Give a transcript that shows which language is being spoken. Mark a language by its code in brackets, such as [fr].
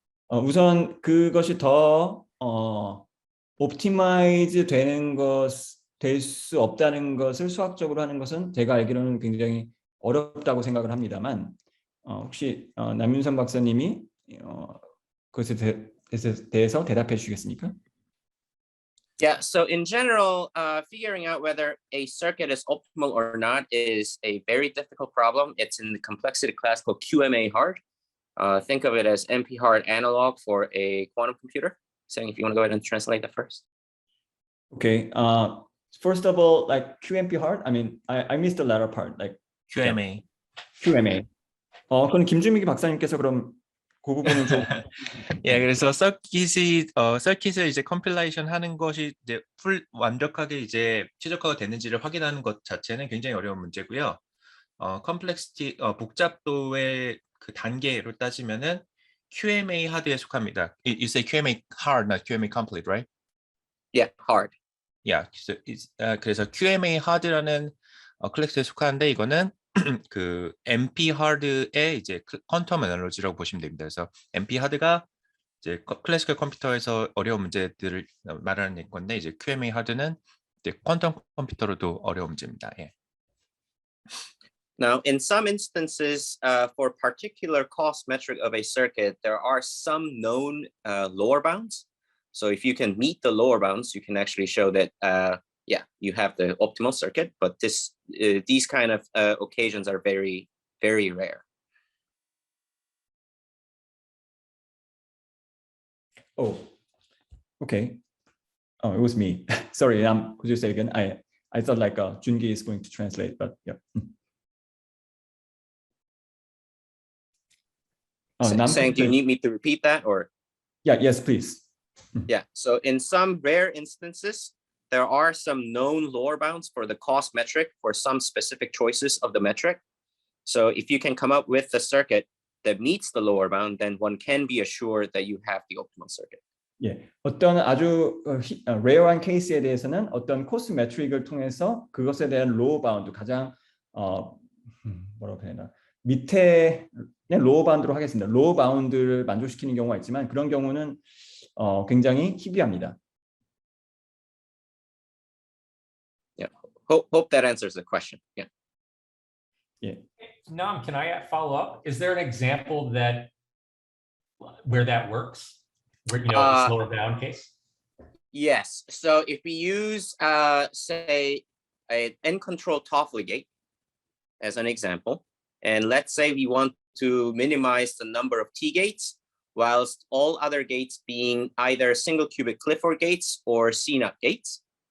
[ko] 우선 그것이 더 옵티마이즈 될 수 없다는 것을 수학적으로 하는 것은 제가 알기로는 굉장히 어렵다고 생각을 합니다만 혹시 남윤선 박사님이 그것에 대해서 대답해 주시겠습니까? [en] Yeah, so in general, figuring out whether a circuit is optimal or not is a very difficult problem. It's in the complexity class called QMA hard. Think of it as MP hard analog for a quantum computer. So if you want to go ahead and translate that first. Okay. First of all, like QMP hard. I mean, I missed the latter part. Like QMA. QMA. [ko] 그럼 김주민기 박사님께서 그럼 그 부분은 좀. 예, 그래서 서킷을 이제 컴필레이션 하는 것이 이제 완벽하게 이제 최적화가 됐는지를 확인하는 것 자체는 굉장히 어려운 문제고요. 컴플렉시티 복잡도의 그 단계로 따지면은 QMA 하드에 속합니다. [en] You say QMA hard, not QMA complete, right? Yeah, hard. [ko] Yeah, 그래서 QMA hard라는 클래스에 속하는데 이거는 그 MP 하드의 이제 퀀텀 애널로지라고 보시면 됩니다. 그래서 MP 하드가 이제 클래시컬 컴퓨터에서 어려운 문제들을 말하는 건데 이제 QMA 하드는 이제 퀀텀 컴퓨터로도 어려운 문제입니다. 예. [en] Now, in some instances, for particular cost metric of a circuit, there are some known lower bounds. So if you can meet the lower bounds, you can actually show that, yeah, you have the optimal circuit. But these kind of occasions are very, very rare. Oh, okay. Oh, it was me. Sorry. Could you say again? I thought like Jungi is going to translate, but yeah. Saying, do you need me to repeat that or? Yeah. Yes, please. Yeah. So in some rare instances, there are some known lower bounds for the cost metric for some specific choices of the metric. So if you can come up with a circuit that meets the lower bound, then one can be assured that you have the optimal circuit. [ko] 예, 어떤 아주 레어한 케이스에 대해서는 어떤 코스 매트릭을 통해서 그것에 대한 로우 바운드 가장 뭐라고 해야 되나 밑에 그냥 로우 바운드로 하겠습니다. 로우 바운드를 만족시키는 경우가 있지만 그런 경우는 굉장히 희귀합니다. [en] Yeah. Hope that answers the question. Yeah. [ko] 예. [en] Nam, can I follow up? Is there an example where that works? Where, you know, this lower bound case? Yes. So if we use, say, an N-control Toffoli gate as an example, and let's say we want to minimize the number of T-gates, whilst all other gates being either single qubit Clifford gates or CNUT gates,